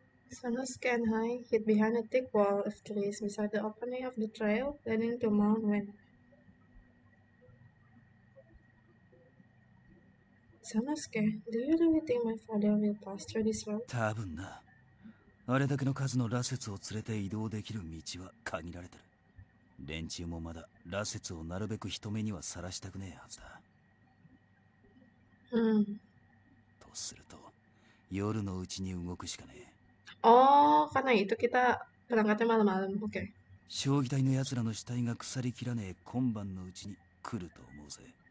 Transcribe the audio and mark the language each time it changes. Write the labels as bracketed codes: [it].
[en] Sanosuke and I hid behind a thick wall of trees beside the opening of the trail leading to Mount Ueno. Sanosuke, do you really think my father will pass through this road? [ja] 多分な。あれだけの数の羅刹を連れて移動できる道は限られてる。連中もまだ羅刹をなるべく人目にはさらしたくねえはずだ。とすると、夜のうちに動くしかねえ。 [id] Oh, karena itu kita berangkatnya malam-malam. Oke. [ja] 将棋隊の奴らの死体が腐りきらねえ今晩のうちに来ると思うぜ。